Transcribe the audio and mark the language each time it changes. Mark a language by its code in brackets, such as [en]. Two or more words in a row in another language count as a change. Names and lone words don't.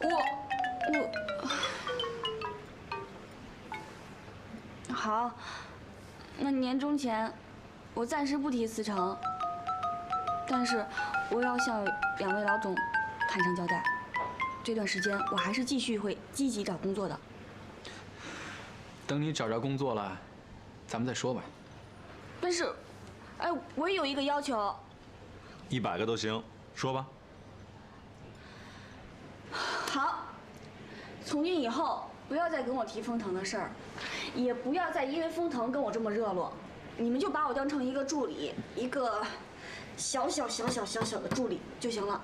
[zh] 好，那年終前，我暫時不提辭呈，但是我要向2位老總坦誠交代，這段時間我還是繼續會積極找工作的。等你找着工作了，咱們再說吧。但是，哎，我也有一個要求。 100個都行，說吧。好，从今以后不要再跟我提封腾的事儿，也不要再因为封腾跟我这么热络，你们就把我当成一个助理，一个小小的助理就行了。